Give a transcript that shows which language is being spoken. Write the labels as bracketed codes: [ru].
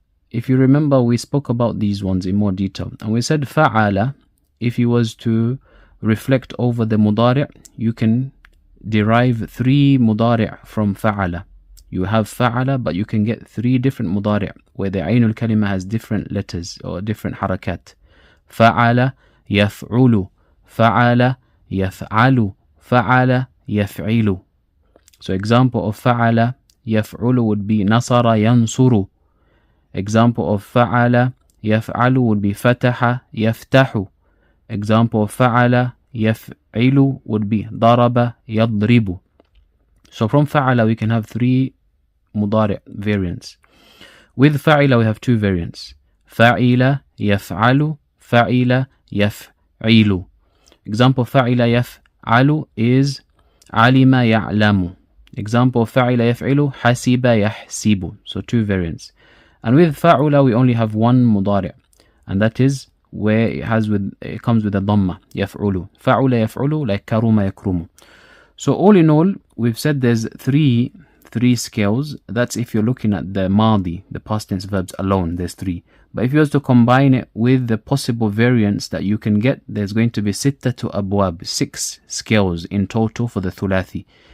[en] If you remember, we spoke about these ones in more detail. And we said fa'ala, if you was to reflect over the mudari', you can derive 3 mudari' from fa'ala. You have fa'ala, but you can get 3 different mudari' where the ayn kalima has different letters or different harakat. [ar] Fa'ala, يفعل, فعل, يفعل, فعل, يفعل. [en] So example of فعل, يفعل would be نصر, ينصر. Example of فعل, يفعل would be فتح, يفتح. Example of فعل, يفعل would be ضرب, يضرب. So from فعل we can have 3 مضارع variants. With فعل we have 2 variants. [ar] فعل, يفعل, فعل, يفعل. [en] Example [ar] فعل يفعل is علم يعلم. [en] Example [ar] فعل يفعل حسب يحسب. [en] So 2 variants. And with فعل we only have 1 مضارع, and that is where it comes with a dhamma, يفعل. [ar] فعل يفعل, [en] like [ar] كرم يكرم. [en] So all in all, we've said there's 3 scales. That's if you're looking at the madi, the past tense verbs alone, there's 3. But if you was to combine it with the possible variants that you can get, there's going to be [ar] sittatu abwab, [en] 6 scales in total for the thulathi.